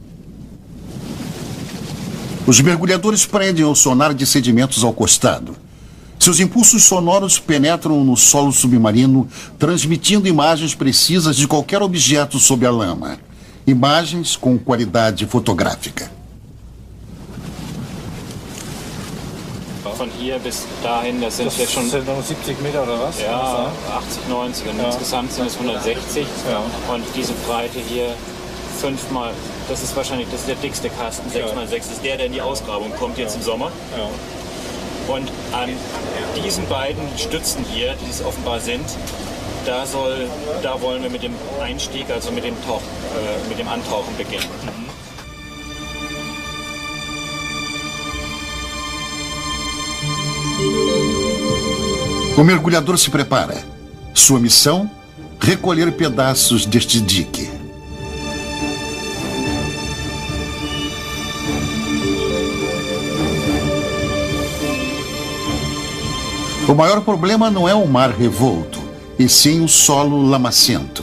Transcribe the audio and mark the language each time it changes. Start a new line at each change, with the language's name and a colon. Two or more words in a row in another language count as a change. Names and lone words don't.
Portuguese: Os mergulhadores prendem o sonar de sedimentos ao costado. Seus impulsos sonoros penetram no solo submarino, transmitindo imagens precisas de qualquer objeto sob a lama. imagens com qualidade fotográfica.
German: Von hier bis dahin, das sind jetzt schon 70 Meter oder was? Ja, 80, 90 und insgesamt sind es 160 und diese Breite hier 5 mal, das ist der dickste Kasten, 6 mal 6 ist der in die Ausgrabung kommt jetzt im Sommer. Und an diesen beiden Stützen hier, die es offenbar sind, da wollen wir mit dem Einstieg, also mit dem Antauchen beginnen.
Portuguese: O mergulhador se prepara. Sua missão? Recolher pedaços deste dique. O maior problema não é o mar revolto, e sim o solo lamacento.